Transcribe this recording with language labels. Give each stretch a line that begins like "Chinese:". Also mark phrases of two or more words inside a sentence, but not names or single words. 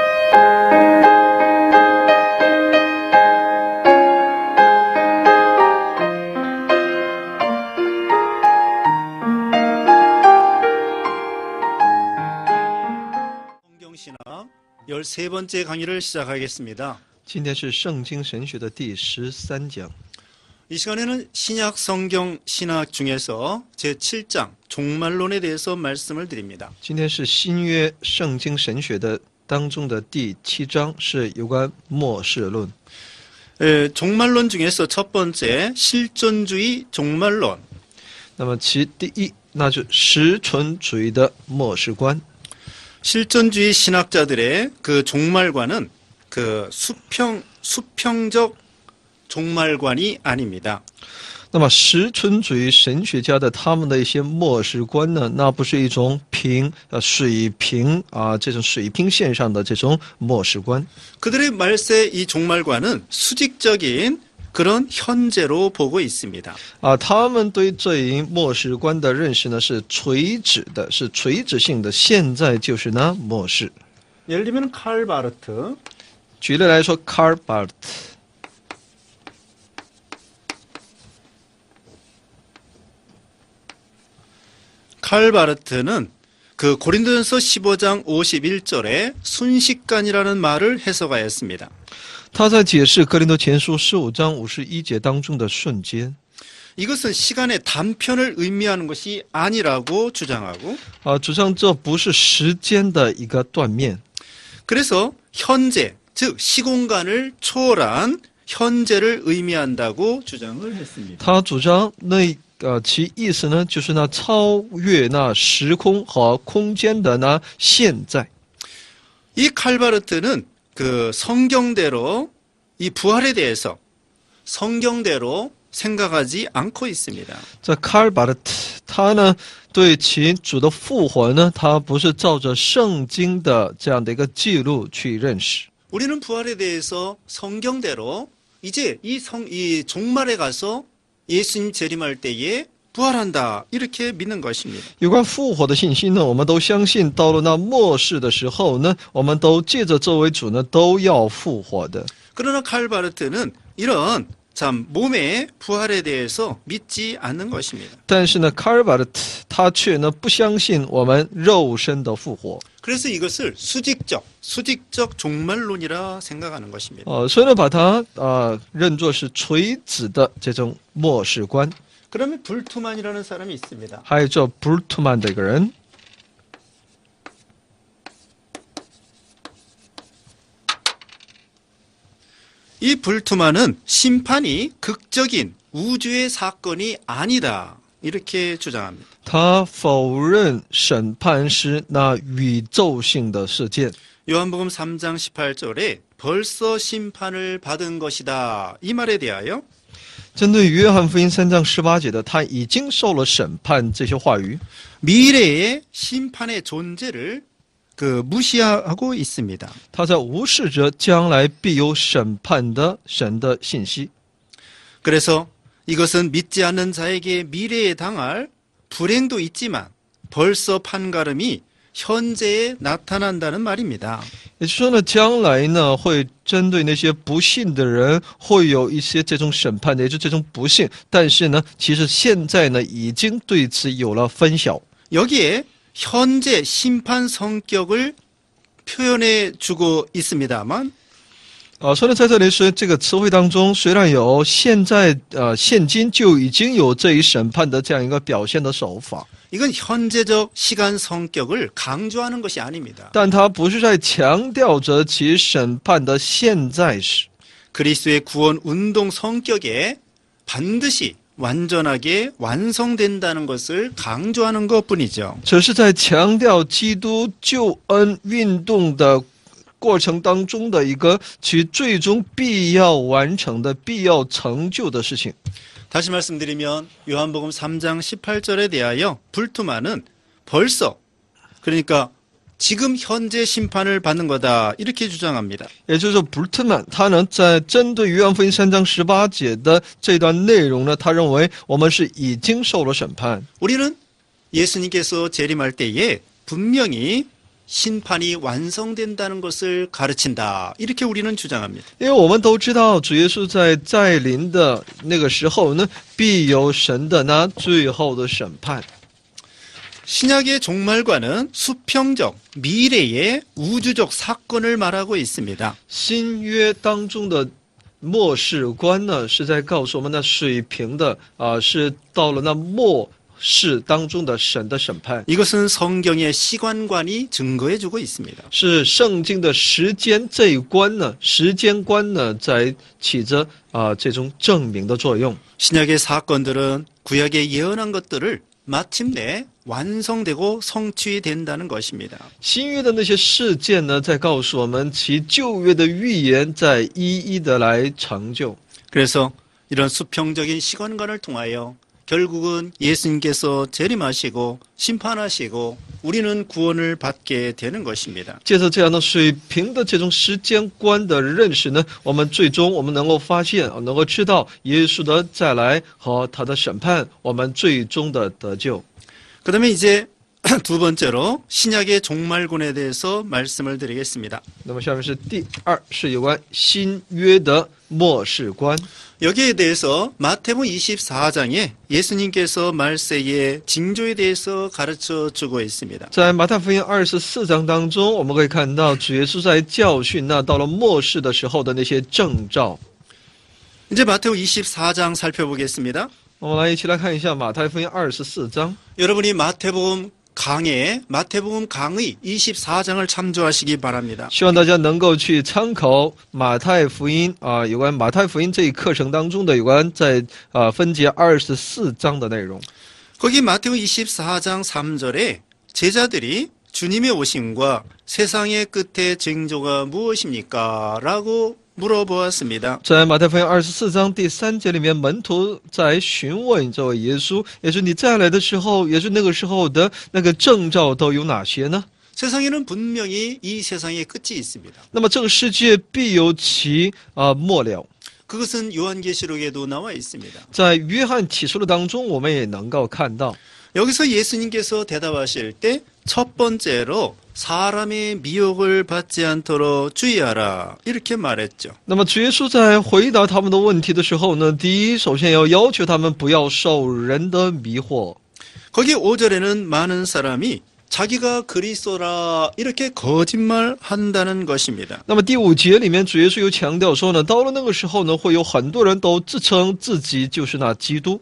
Korean: 성경신학 13번째 강의를 시작하겠습니다.
Chinese: 今天是圣经神学的第13讲。
Korean: 이 시간에는 신약 성경 신학 중에서 제7장 종말론에 대해서 말씀을 드립니다.
Chinese: 今天是新约圣经神学的当中的第7章，是有关末世论。
Korean: 종말론 중에서 첫 번째 실존주의 종말론.
Chinese: 那么其第一，那就实存主义的末世观。
Korean: 실존주의 신학자들의 그 종말관은 그 수평적 종말관이 아닙니다.
Chinese: 那么实存主义神学家的他们的一些末世观呢，那不是一种水平这种水平线上的这种末世观。
Korean: 그들의 말세 이 종말관은 수직적인 그런 현재로 보고 있습니다.
Chinese: 他们对这一末世观的认识呢是垂直的，是垂直性的，现在就是呢末世。
Korean: 예를 들면 칼 바르트.
Chinese: 举例来说，卡尔巴尔特。
Korean: 칼 바르트는 그 고린도전서 15장 51절에 순식간이라는 말을 해석하였습니다.
Chinese: 他在解释哥林多前书15章51节当中的瞬间。
Korean: 이것은 시간의 단편을 의미하는 것이 아니라고 주장하고
Chinese: 主张这不是时间的一个断面。
Korean: 그래서 현재, 즉 시공간을 초월한 현재를 의미한다고 주장을 했습니다.
Chinese: 他主张其意思呢，就是那超越那时空和空间的那现在。
Korean: 이 칼바르트는 그 성경대로 이 부활에 대해서 성경대로 생각하지 않고 있습니다.
Chinese: 这卡尔巴尔特，他呢对其主的复活呢，他不是照着圣经的这样的一个记录去认识。
Korean: 우리는 부활에 대해서 성경대로 이제 이 종말에 가서 예수님 재림할 때에 부활한다 이렇게 믿는 것입니다.
Chinese: 有关复活的信息呢，我们都相信，到了那末世的时候呢，我们都借着这位主呢，都要复活的。
Korean: 그러나 칼바르트는 이런 참 몸의 부활에 대해서 믿지 않는 것입니다.
Chinese: 但是呢，卡尔巴尔特他却呢不相信我们肉身的复活。
Korean: 그래서 이것을 수직적 종말론이라 생각하는 것입니다.
Chinese: 所以呢，把它认作是垂直的这种末世观。
Korean: 그러면 불투만이라는 사람이 있습니다.
Chinese: 还有这布尔图曼的一个人，
Korean: 이 불투만은 심판이 극적인 우주의 사건이 아니다 이렇게 주장합니다.
Chinese: 他否认审判是那宇宙性的事件。
Korean: 요한복음 3장 18절에 벌써 심판을 받은 것이다 이 말에 대하여
Chinese: 针对约翰福音3章18节的，他已经受了审判这些话语，
Korean: 미래의 심판의 존재를 무시하고 있습니다.
Chinese: 他在无视着将来必有审判的神的信息。
Korean: 그래서 이것은 믿지 않는 자에게 미래에 당할 불행도 있지만 벌써 판가름이 현재에 나타난다는 말입니다.
Chinese: 也就是说呢，将来呢会针对那些不信的人，会有一些这种审判的，也就是这种不幸。但是呢，其实现在呢已经对此有了分晓。
Korean: 여기에 현재 심판 성격을 표현해 주고 있습니다만
Chinese: 所以呢，在这里是这个词汇当中，虽然有现今就已经有这一审判的这样一个表现的手法，
Korean: 이건 현재적 시간 성격을 강조하는 것이 아닙니다.
Chinese: 但它不是在强调着其审判的现在时。
Korean: 그리스도의 구원 운동 성격에 반드시 완전하게 완성된다는 것을 강조하는 것뿐이죠.
Chinese: 只是在强调基督救恩运动的过程当中的一个其最终必要完成的必要成就的事情。
Korean: 다시 말씀드리면 요한복음 3장 18절에 대하여 불투만은 벌써 그러니까 지금 현재 심판을 받는 거다 이렇게 주장합니다. 也就是说，布尔特曼他呢在针对约翰福音3章18节的这段内容呢，他认为我们是已经受了审判。 우리는 예수님께서 재림할 때에 분명히 심판이 완성된다는 것을 가르친다. 이렇게 우리는 주장합니다.
Chinese: 因为我们都知道，主耶稣在再临的那个时候呢，必有神的那最后的审判。
Korean: 신약의 종말과는 수평적, 미래의 우주적 사건을 말하고 있습니다.
Chinese: 新约当中的末世观呢，是在告诉我们那水平的是到了那末世当中的神的审判，
Korean: 이것은 성경의 시간관이 증거해주고 있습니다.
Chinese: 是圣经的时间这一观呢，时间观呢，在起着这种证明的作用。
Korean: 신약의 사건들은 구약에 예언한 것들을 마침내 완성되고 성취된다는 것입니다.
Chinese: 新约的那些事件呢，在告诉我们其旧约的预言在一一的来成就。
Korean: 그래서 이런 수평적인 시간관을 통하여 결국은 예수님께서 재림하시고 심판하시고 우리는 구원을 받게 되는 것입니다.
Chinese: 借着这样的水平的这种时间观的认识呢，我们最终我们能够发现，能够知道耶稣的再来和他的审判，我们最终的得救。
Korean: 그다음에 이제 두 번째로 신약의 종말론에 대해서 말씀을 드리겠습니다.
Chinese: 那么下面是第二，是有关新约的末世观。
Korean: 여기에 대해서 마태복음 24장에 예수님께서 말세의 징조에 대해서 가르쳐 주고 있습니다.
Chinese: 在马太福音24章当中，我们可以看到主耶稣在教训那到了末世的时候的那些征兆。
Korean: 이제 마태복음 24장 살펴보겠습니다.
Chinese: 我们来一起来看一下马太福音24章。
Korean: 여러분이 마태복음 강의 24장을 참조하시기 바랍니다.
Chinese: 希望大家能够去参考马太福音有关马太福音这一课程当中的有关在分节24章的内容。
Korean: 거기 마태복음 24장 3절에 제자들이 주님의 오심과 세상의 끝의 징조가 무엇입니까? 라고 물어보았습니다.
Chinese: 在马太福音24章第3节里面，门徒在询问这位耶稣：“耶稣，你再来的时候，耶稣那个时候的那个征兆都有哪些呢？”
Korean: 세상에는 분명히 이 세상의 끝이 있습니다.
Chinese: 那么这个世界必有其末了。
Korean: 그것은 요한계시록에도 나와 있습니다.
Chinese: 在约翰启示录当中，我们也能够看到。
Korean: 여기서 예수님께서 대답하실 때 첫 번째로 사람의 미혹을 받지 않도록 주의하라 이렇게 말했죠.
Chinese: 那么主耶稣在回答他们的问题的时候呢，第一，首先要求他们不要受人的迷惑。
Korean: 거기 5절에는 많은 사람이 자기가 그리스도라 이렇게 거짓말한다는 것입니다.
Chinese: 那么第5节里面，主耶稣又强调说呢，到了那个时候呢，会有很多人都自称自己就是那基督。